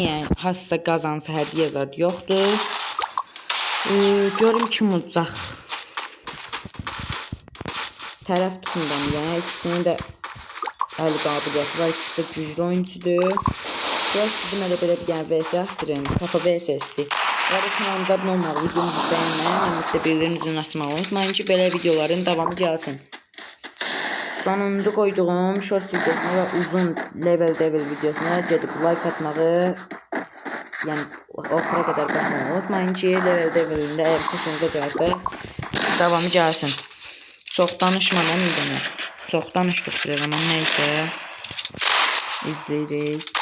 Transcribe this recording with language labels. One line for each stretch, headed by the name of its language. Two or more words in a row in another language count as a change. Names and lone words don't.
Azerbaijani: Yəni hansısa qazansa hədiyyə zad yoxdur. Görüm kim udacaq. Tərəf tutmuram. Yəni ikisinin də əli qabiliyyəti var. İkisi də güclü oyuncudur. Biraz dedim elə belə bir dənə vs atdırım. Papa vs isti.
Turkish: Ve kanalımıza abone olmalı, videomuzu beğenmeyi, size bildirimizin açmayı unutmayın ki böyle videoların devamı gelsin. Sonuncu koyduğum short videosuna ve uzun level devil videosuna gedib like atmağı, yani okura kadar bakmayı unutmayın ki level devilinde eğer hoşunuza gəlsə devamı gelsin. Çok danışmadan iyi. Çok danıştık bir zaman, neyse izleyirik.